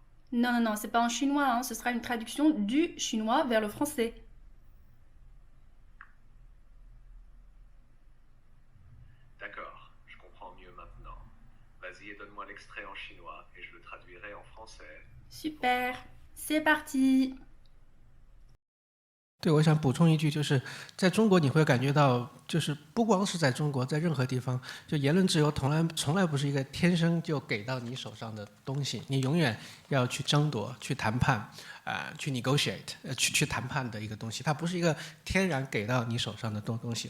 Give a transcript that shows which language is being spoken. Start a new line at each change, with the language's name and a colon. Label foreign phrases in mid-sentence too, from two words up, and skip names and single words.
French: Non, non, non, c'est pas en chinois, hein, ce sera une traduction du chinois vers le français. D'accord, je comprends mieux maintenant. Vas-y et donne-moi l'extrait en chinois et je le traduirai en français pour Super, toi. c'est parti.
Chinese: 对，我想补充一句，就是在中国你会感觉到，就是不光是在中国，在任何地方，就言论自由从来不是一个天生就给到你手上的东西，你永远要去争夺、去谈判，去 negotiate，去谈判的一个东西，它不是一个天然给到你手上的东西。